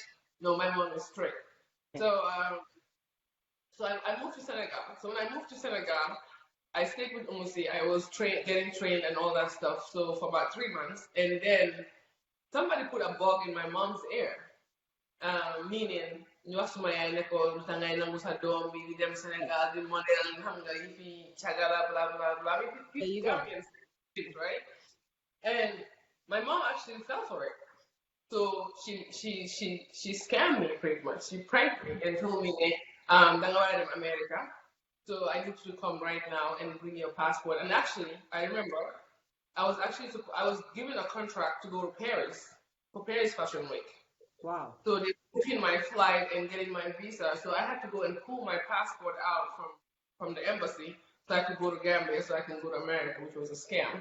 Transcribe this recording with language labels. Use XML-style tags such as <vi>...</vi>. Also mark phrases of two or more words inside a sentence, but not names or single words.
<en>No, my mom is strict. So I moved to Senegal. So when I moved to Senegal, I stayed with Umusi. I was getting trained and all that stuff. So for about 3 months. And then somebody put a bug in my mom's ear. Meaning,</en> <wo>ñu wax suma yaay ne ko lu tax ngay nangu sa doom bi di dem Sénégal di modèle xam nga yi fi cagala blah blah blah.</wo> <en>Gambians, right? And my mom actually fell for it. So she scammed me pretty much. She pranked me and told me</en> <wo>danga war a dem America.</wo> <en>So I need you to come right now and bring your passport. And actually, I remember I was given a contract to go to Paris for Paris Fashion Week. Wow. So they booking my flight and getting my visa. So I had to go and pull my passport out from the embassy so I could go to Gambia so I can go to America, which was a scam.</en>